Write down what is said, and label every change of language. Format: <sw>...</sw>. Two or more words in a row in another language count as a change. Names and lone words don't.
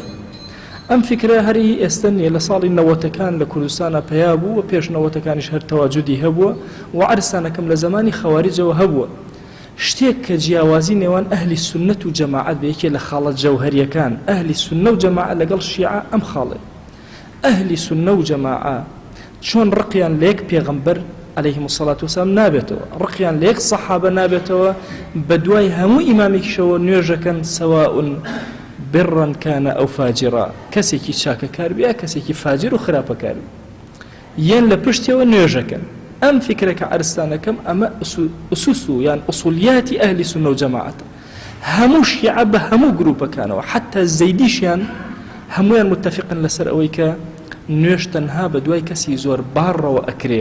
<ckb>ئەم فکرە هەری ئێستا نیە، لە ساڵی 90ەکان لە کوردستانە پەیا بوو و پێش 90ەکانیش هەر تەواجودی هەبووە و عەرسانەکەم لە زمانی خەواریجەوە هەبووە. شتێک کە جیاوازی نێوان ئەهلی سنت و جەماعەت بە یەکێ لە خاڵە جەوهەریەکان ئەهلی سنە و جەماعەت لەگەڵ شیعە ئەم خاڵێ. ئەهلی سنە و جەماعەت چۆن ڕقیان لە یەک پێغەمبەر</ckb> <ar>عليهم الصلاة والسلام</ar> <ckb>نابێتەوە، ڕقیان لە یەک سەحابە نابێتەوە، بە دوای هەموو ئیمامێکیشەوە نوێژەکەن</ckb> <ar>سەواء برا كان أو فاجرا،</ar> <ckb>کەسێکی چاکەکار بێ کەسێکی فاجر و خراپەکار بێ، یان لە پشتیەوە نوێژەکەن. ئەم فکرەکە عەرستانەکەم ئەمە ئوسوس و یان ئوسولیاتی ئەهلی سنە و جەماعەت. هەموو شیعە بە هەموو گروپەکانەوە حتا زەیدیشیان هەمویان متفقن لەسەر ئەوەی کە نوێژ تەنها بە دوای کەسی زۆر باڕەوە ئەکرێ.</ckb>